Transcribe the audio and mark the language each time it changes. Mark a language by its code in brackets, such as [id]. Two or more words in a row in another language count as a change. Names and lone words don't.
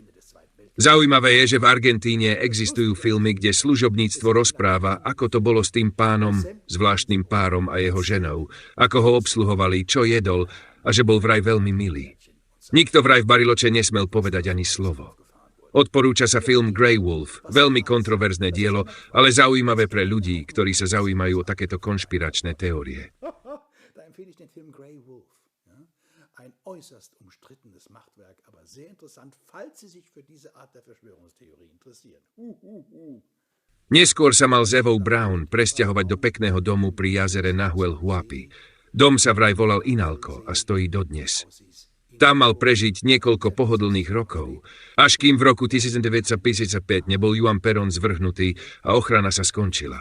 [sk] Zaujímavé je, že v Argentíne existujú filmy, kde služobníctvo rozpráva, ako to bolo s tým pánom, zvláštnym párom a jeho ženou, ako ho obsluhovali, čo jedol a že bol vraj veľmi milý. Nikto vraj v Bariloche nesmel povedať ani slovo. Odporúča sa film Grey Wolf, veľmi kontroverzné dielo, ale zaujímavé pre ľudí, ktorí sa zaujímajú o takéto konšpiračné teórie. [de] Ein äußerst umstrittenes Machtwerk, aber sehr interessant, falls Sie sich für diese Art der Verschwörungstheorie interessieren. [sk] Neskôr sa mal s Evou Braun presťahovať do pekného domu pri jazere Nahuel Huapi. Dom sa vraj volal Inalco a stojí dodnes. Tam mal prežiť niekoľko pohodlných rokov, až kým v roku 1955 nebol Juan Perón zvrhnutý a ochrana sa skončila.